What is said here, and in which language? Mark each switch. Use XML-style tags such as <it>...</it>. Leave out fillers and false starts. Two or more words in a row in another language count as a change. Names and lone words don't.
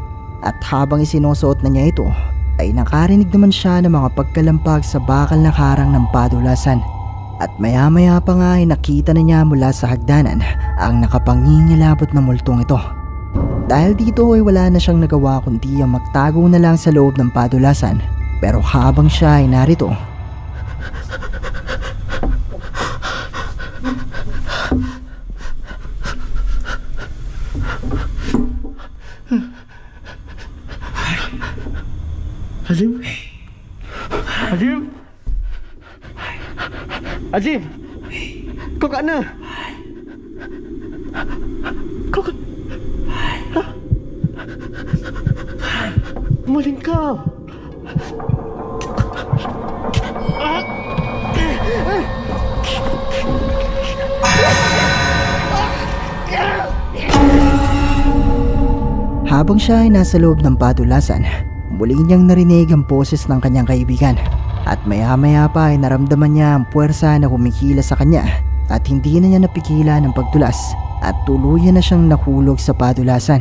<tl>At habang isinusuot na niya ito, ay nakarinig naman siya ng mga pagkalampag sa bakal na karang ng padulasan. At maya-maya pa nga ay nakita na niya mula sa hagdanan ang nakapangingilabot na multong ito. Dahil dito ay wala na siyang nagawa kundi ang magtago na lang sa loob ng padulasan. Pero habang siya ay narito,</tl> <ms>Azim? Azim? Azim? Kau kat mana? Kau kat... Ha? Maling kau?</ms> <tl>Habang siya ay nasa loob ng padulasan, muli niyang narinig ang boses ng kanyang kaibigan at maya-maya pa ay naramdaman niya ang puwersa na kumikila sa kanya at hindi na niya napigilan ang pagtulas at tuluyan na siyang nahulog sa padulasan.</tl>